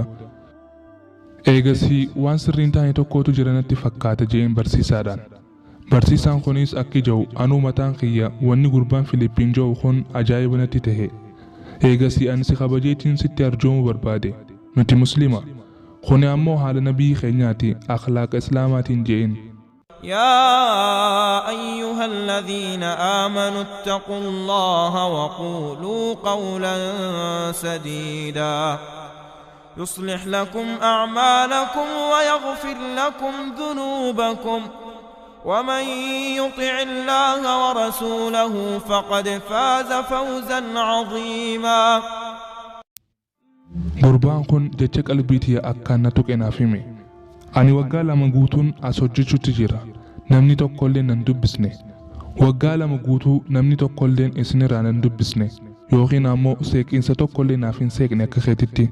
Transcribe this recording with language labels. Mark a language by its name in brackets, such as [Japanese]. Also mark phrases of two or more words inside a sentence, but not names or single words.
[Oromo] Eegasii waan sirriin taane tokkotu jiranatti fakkaata je'een barsiisaadhaan. Barsiisaan kunis akka jiru anuu mataan kiyya wanni gurbaan Filiippiin jiru kun ajaa'iba natti tahe. Eegasii ani si kabajeetiin sitti arjoomuu barbaade. Nuti Musliima. Kuni ammoo haala nabii keenyaati akhlaaqa islaamaatiin je'een. [Arabic] يا أيها الذين آمنوا اتقوا الله وقولوا قولا سديدا يصلح لكم أعمالكم ويغفر لكم ذنوبكم ومن يطع الله ورسوله فقد فاز فوزا عظيما. [Oromo] Gurbaan kun jecha qalbiitii akkaan na tuqenaaf hime. Ani waggaa lama guutuun as hojjechuutti jira. Namni tokkollee nan dubbisne. Waggaa lama guutuu namni tokkollee isinirraa nan dubbisne. Yookiin ammoo seeqinsa tokkollee naaf hin seeqne akka keetitti.